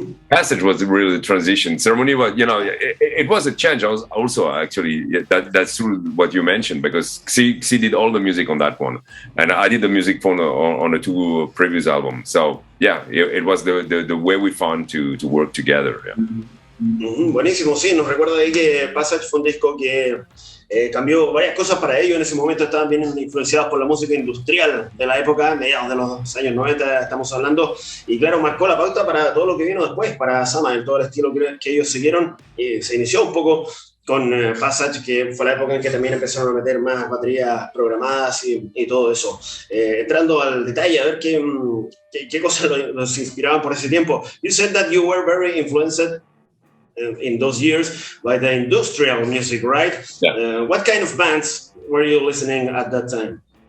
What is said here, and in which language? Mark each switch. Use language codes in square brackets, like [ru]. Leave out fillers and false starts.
[en] Passage was really the transition. Ceremony was, it was a change. Also, actually, that's true what you mentioned, because Xi did all the music on that one, and I did the music on the 2 previous albums. So yeah, it was the way we found to work together. Yeah. [es] Buenísimo, sí, nos recuerda ahí que Passage fue un disco que cambió varias cosas para ellos. En ese momento estaban bien influenciados por la música industrial de la época, mediados de los años 90 estamos hablando, y claro, marcó la pauta para todo lo que vino después, para Samael, todo el estilo que ellos siguieron. Se inició un poco con Passage, que fue la época en que también empezaron a meter más baterías programadas y todo eso. Entrando al detalle, a ver qué cosas los inspiraban por ese tiempo. [en] You said that you were very influenced in those years by the industrial music, right? Yeah. What kind of bands were you listening at that time?